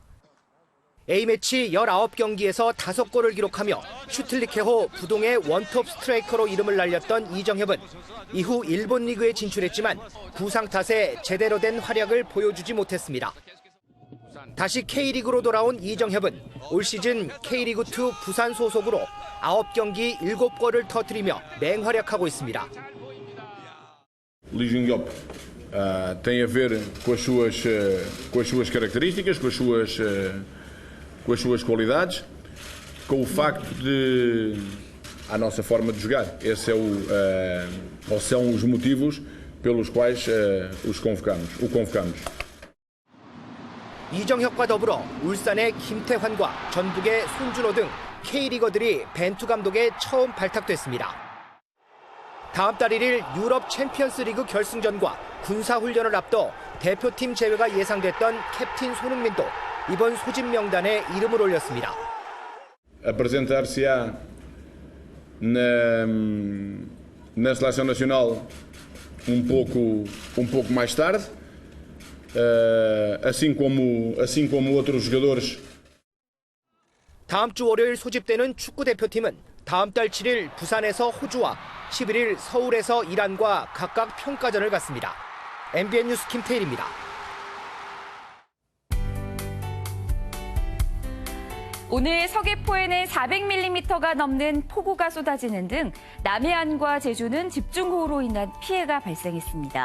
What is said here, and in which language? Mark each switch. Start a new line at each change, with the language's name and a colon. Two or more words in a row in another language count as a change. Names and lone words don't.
Korean: A매치 19경기에서 5골을 기록하며 슈틸리케호 부동의 원톱 스트라이커로 이름을 날렸던 이정협은 이후 일본 리그에 진출했지만 부상 탓에 제대로 된 활약을 보여주지 못했습니다. 다시 K리그로 돌아온 이정협은 올 시즌 K리그2 부산 소속으로 9경기 7골을 터뜨리며 맹활약하고 있습니다.
Portuguese: Lee Jung-Yop tem a ver com as suas características, com as suas qualidades, com o facto de a nossa forma de jogar. Esse ou são os motivos pelos quais o convocamos.
Korean: 이정협과 더불어 울산의 김태환과 전북의 손준호 등 K리거들이 벤투 감독에 처음 발탁됐습니다. 다음 달 1일 유럽 챔피언스 리그 결승전과 군사훈련을 앞둬 대표팀 제외가 예상됐던 캡틴 손흥민도 이번 소집 명단에 이름을 올렸습니다.
Portuguese: Apresentar-se-á na seleção nacional pouco mais tarde, assim como outros jogadores.
Korean: 다음 주 월요일 소집되는 축구 대표팀은 다음 달 7일 부산에서 호주와 11일 서울에서 이란과 각각 평가전을 갖습니다. MBN 뉴스 김태일입니다. 오늘 서귀포에는 400mm가 넘는 폭우가 쏟아지는 등 남해안과 제주는 집중호우로 인한 피해가 발생했습니다.